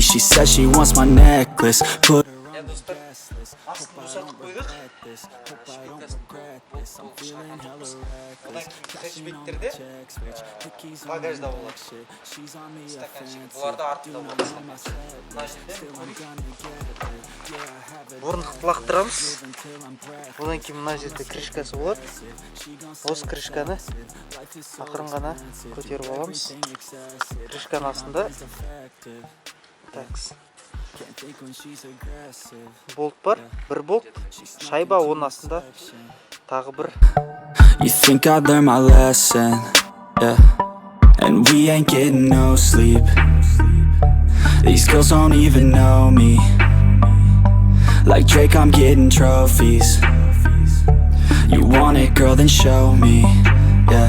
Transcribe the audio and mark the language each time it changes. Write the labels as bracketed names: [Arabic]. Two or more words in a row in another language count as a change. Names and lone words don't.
[English] She says she wants my necklace, put her on the guest list. Hope I don't regret this, hope I don't regret this. I'm feeling hella reckless, cashing on my checks, bitch. Hickeys on my neck shit, she's on me offensive. Do not know my set list, still I'm gonna get it. Yeah, I have it. [Kazakh] Орындықты лақтырамыз. Одан кейін мына жерде крышкасы болады. Осы крышканы ақырын ғана көтеріп аламыз. Крышканың астында такс болт бар, бір болт, шайба, оның астында тағы бір. [English] You think I learned my lesson, yeah. And we ain't getting no sleep. These girls don't even know me. Like Drake, I'm getting trophies. You want it, girl, then show me, yeah.